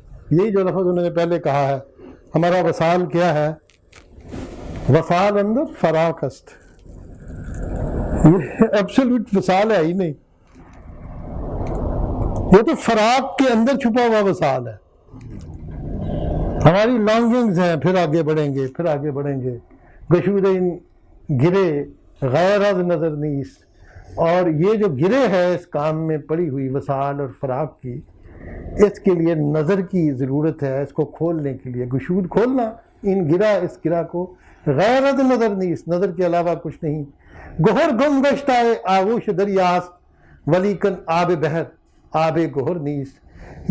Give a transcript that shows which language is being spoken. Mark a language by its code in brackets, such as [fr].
[ur] یہی جو لفظ انہوں نے پہلے کہا ہے، ہمارا وصال کیا ہے؟ [fa] وصال اندر فراق است. [ur] یہ ایبسولوٹ وصال ہے ہی نہیں، یہ تو فراق کے اندر چھپا ہوا وصال ہے. ہماری لانگنگز ہیں، پھر آگے بڑھیں گے، پھر آگے بڑھیں گے. [fa] گشودین گرے غیر از نظر نیست. [ur] اور یہ جو گرے ہے اس کام میں پڑی ہوئی وصال اور فراق کی، اس کے لیے نظر کی ضرورت ہے. اس کو کھولنے کے لیے گشود کھولنا، ان گرا اس گرا کو. [fa] غیر از نظر نیست، [ur] نظر کے علاوہ کچھ نہیں. [fa] گہر گم گشتہ آغوش دریاست ولیکن آب بحر آب گہر نیست.